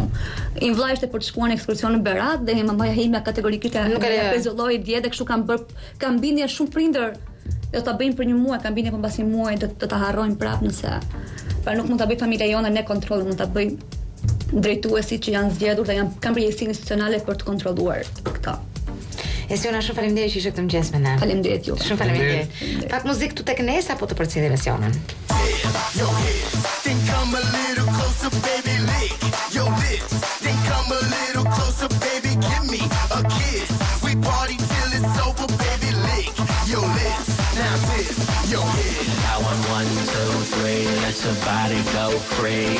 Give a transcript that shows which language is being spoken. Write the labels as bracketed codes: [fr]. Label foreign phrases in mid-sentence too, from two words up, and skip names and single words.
[sq] I vllajshte për të shkuar në ekskursion në Berat dhe mamaja ime kategorikisht e pezulloi dje dhe kështu kanë bindje shumë prindër do ta bëjnë për një muaj, kanë bindje për mbas një muaj do ta harrojnë prapë nëse nuk mund ta bëj familja jone ne kontroll, mund ta bëj drejtuesit që janë zgjedhur dhe kanë përgjegjësi institucionale për të kontrolluar këto. Esiona, shumë faleminderit që ishe këtë mëngjes me ne. Faleminderit ju. Shumë faleminderit. Pak muzikë këtu tek ne apo të përcjellim emisionin? [en] Then come a little closer, baby, lick your lips. Then come a little closer, baby, give me a kiss. We party till it's over, baby, lick your lips. Now dip your head. I want 1, 2, 3, let your body go free.